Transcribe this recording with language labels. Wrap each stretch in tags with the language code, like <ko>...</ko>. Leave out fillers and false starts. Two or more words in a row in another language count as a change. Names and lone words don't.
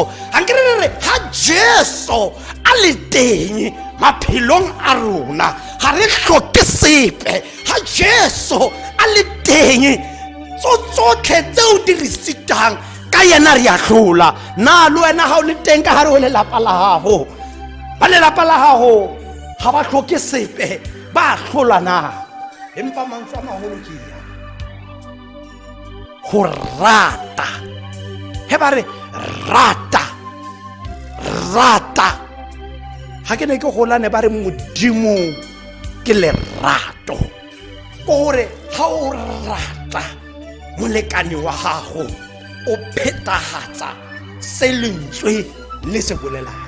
<tn>Ha nke re re ha Jesu a le teng maphelong a rona ha re hloke sepe, ha Jesu a le teng tsotlhe tseo di re sitang ka yena re a hlola. Na le wena ha o le teng ka hare ho lelapa la gago, ba lelapa la gago ga ba hloke sepe, ba hlola na? Empa mantswe a magolo ke ya go rata. He ba re rata ha ke ne ke golane ba re modimo ke lerato, ko gore ha o rata molekane wa gago o phetahatsa se lentswe le se bolelang.</tn>